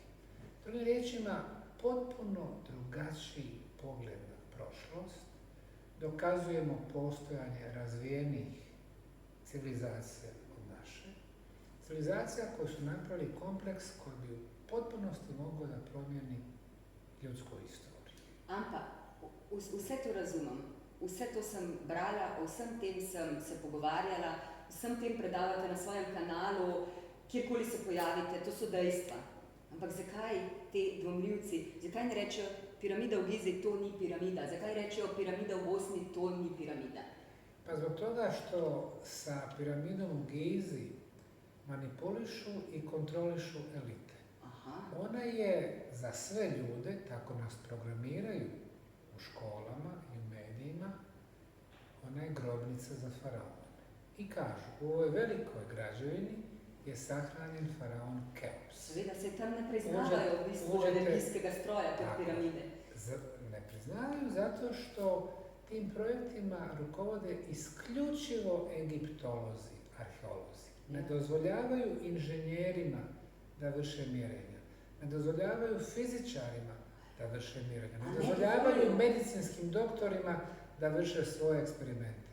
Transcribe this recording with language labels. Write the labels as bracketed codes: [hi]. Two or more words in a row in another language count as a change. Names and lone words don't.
[bs] Drugim riječima, potpuno drugačiji pogled na prošlost. Dokazujemo postojanje razvijenih civilizacija od naše. Civilizacija koju su napravili kompleks koji bi u potpunosti mogao da promijeni ljudsku istoriju. [sl] Ampak, vse to razumem, vse to sem brala, o vsem tem sem se pogovarjala, vsem tem predavate na svojem kanalu, kjerkoli se pojavite, to so dejstva. Ampak zakaj te dvomljivci, zakaj ne rečejo piramida v Gizi, to ni piramida, zakaj rečejo piramida v Bosni, to ni piramida? [bs] Pa zbog toga što sa piramidom u Gizi manipulišu i kontrolišu elite. Ona je za sve ljude, tako nas programiraju u školama i u medijima, ona je grobnica za faraona. I kažu, u ovoj velikoj građevini je sahranjen faraon Keops. [sl] Seveda se tam ne priznavajo v bistvu energijskega stroja te piramide. [bs] Ne priznavaju zato što tim projektima rukovode isključivo egiptolozi, arheolozi. Ne dozvoljavaju inženjerima da vrše mjerenja. Ne dozvoljavaju fizičarima da vrše mjerenja. Ne dozvoljavaju medicinskim doktorima da vrše svoje eksperimente.